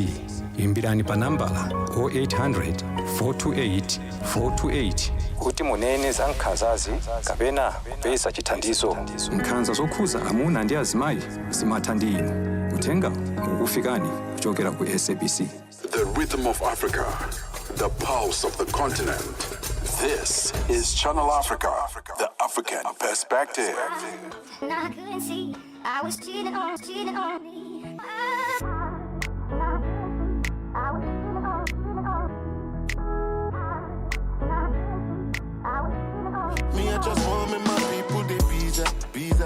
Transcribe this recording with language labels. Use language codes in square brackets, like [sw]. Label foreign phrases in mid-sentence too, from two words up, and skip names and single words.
[ny] Imbirani pa nambala 0800 428 428 kuti munene za nkhanzazi kapena kupeza chithandizo. Nkhanza zokhuza amuna ndi azimayi zimatha ndi inu. Uthenga ukufikani kuchokera ku SABC. [en] The rhythm of Africa, the pulse of the continent. This is Channel Africa, the African perspective. And I couldn't see I was cheating on me. Me, I just want me, my people, they visa.